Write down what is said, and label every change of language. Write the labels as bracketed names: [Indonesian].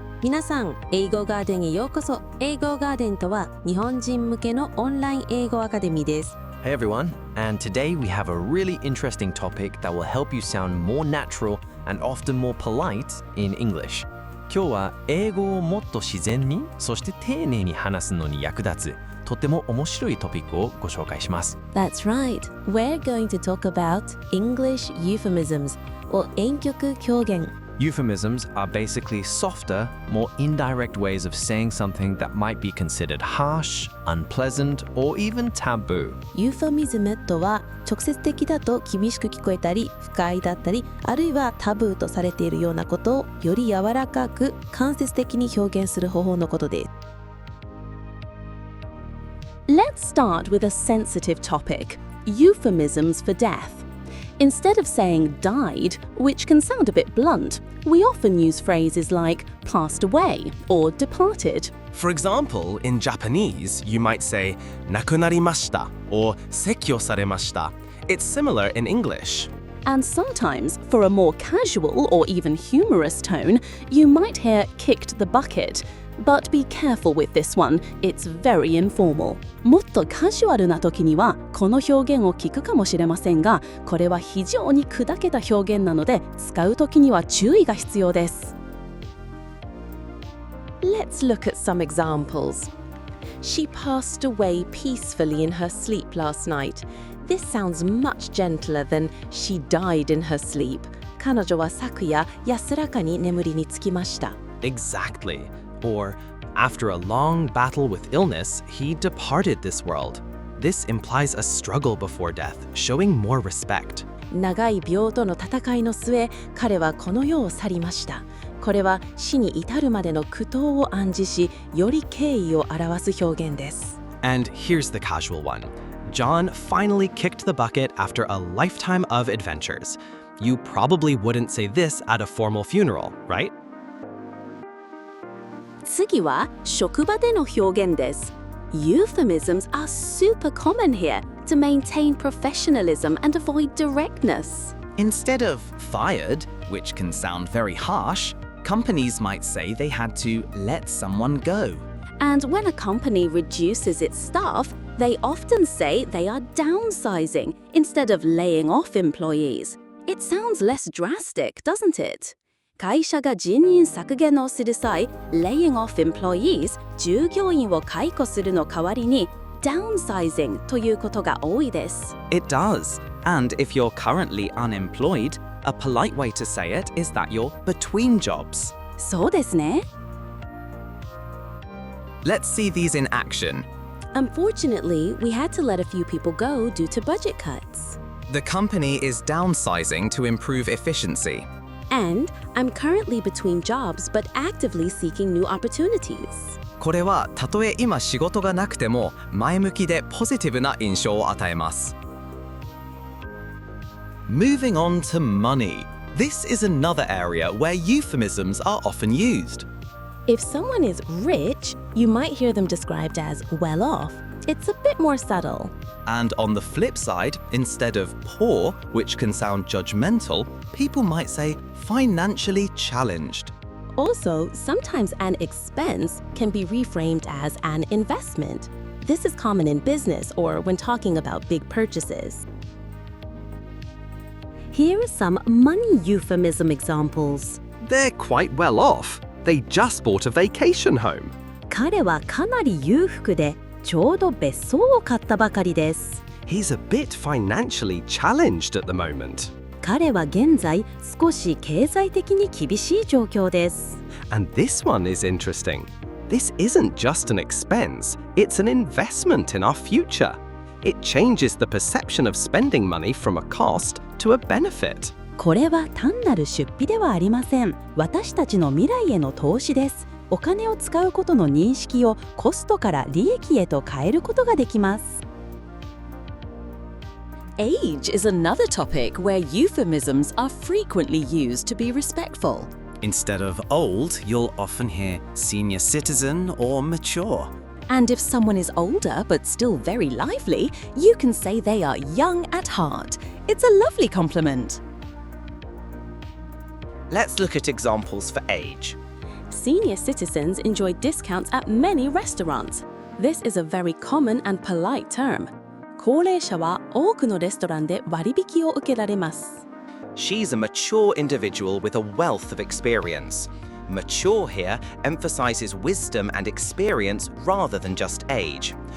[Japanese] 皆さん、英語ガーデンへようこそ。英語ガーデンとは日本人向けのオンライン英語アカデミーです。 [English] Hey everyone, and today we have a really interesting topic that will help you sound more natural and often more polite in English. [Japanese] 今日は英語をもっと自然に、そして丁寧に話すのに役立つとっても面白いトピックをご紹介します。 [English] That's right. We're going to talk about English euphemisms or 婉曲表現。 Euphemisms are basically softer, more indirect ways of saying something that might be considered harsh, unpleasant, or even taboo. [Japanese] ユーファミズムとは直接的だと厳しく聞こえたり不快だったり、あるいはタブーとされているようなことをより柔らかく間接的に表現する方法のことです。 [English] Let's start with a sensitive topic, euphemisms for death.Instead of saying died, which can sound a bit blunt, we often use phrases like passed away or departed. For example, in Japanese, you might say [Japanese] 亡くなりました [English] or [Japanese] 逝去されました. [English] It's similar in English. And sometimes, for a more casual or even humorous tone, you might hear kicked the bucket.But be careful with this one, it's very informal. [Japanese] もっとカジュアルな時にはこの表現を聞くかもしれませんが、これは非常に砕けた表現なので使う時には注意が必要です。 [English] Let's look at some examples. She passed away peacefully in her sleep last night. This sounds much gentler than she died in her sleep. [Japanese] 彼女は昨夜安らかに眠りにつきました。 [English] Exactly.Or, after a long battle with illness, he departed this world. This implies a struggle before death, showing more respect. [Japanese] 長い病との戦いの末、彼はこの世を去りました。これは死に至るまでの苦闘を暗示し、より敬意を表す表現です。 [English] And here's the casual one. John finally kicked the bucket after a lifetime of adventures. You probably wouldn't say this at a formal funeral, right? [Japanese] 次は職場での表現です。 [English] Euphemisms are super common here to maintain professionalism and avoid directness. Instead of fired, which can sound very harsh, companies might say they had to let someone go. And when a company reduces its staff, they often say they are downsizing instead of laying off employees. It sounds less drastic, doesn't it? [Japanese] 会社が人員削減をする際、 [English] laying off employees、 [Japanese] 従業員を解雇するの代わりに、downsizing ということが多いです。 [English] It does. And if you're currently unemployed, a polite way to say it is that you're between jobs. [Japanese] そうですね。 [English] Let's see these in action. Unfortunately, we had to let a few people go due to budget cuts. The company is downsizing to improve efficiency.And I'm currently between jobs but actively seeking new opportunities. [Japanese] これはたとえ今仕事がなくても前向きでポジティブな印象を与えます。 [English] Moving on to money. This is another area where euphemisms are often used. If someone is rich, you might hear them described as well off. It's a bit more subtle. And on the flip side, instead of poor, which can sound judgmental, people might say financially challenged. Also, sometimes an expense can be reframed as an investment. This is common in business or when talking about big purchases. Here are some money euphemism examples. They're quite well off. They just bought a vacation home. [Japanese] 彼はかなり裕福でちょうど別荘を買ったばかりです。 [English] He's a bit financially challenged at the moment. [Japanese] 彼は現在少し経済的に厳しい状況です。 [English] And this one is interesting. This isn't just an expense, it's an investment in our future. It changes the perception of spending money from a cost to a benefit. [Japanese] これは単なる出費ではありません。私たちの未来への投資です。お金を使うことの認識をコストから利益へと変えることができます。 [English] Age is another topic where euphemisms are frequently used to be respectful. Instead of old, you'll often hear senior citizen or mature. And if someone is older but still very lively, you can say they are young at heart. It's a lovely compliment. Let's look at examples for age. Senior citizens enjoy discounts at many restaurants. This is a very common and polite term. [Japanese] 高齢者は多くのレストランで割引を受けられます。 [English] She's a mature individual with a wealth of experience. Mature here emphasizes wisdom and experience rather than just age.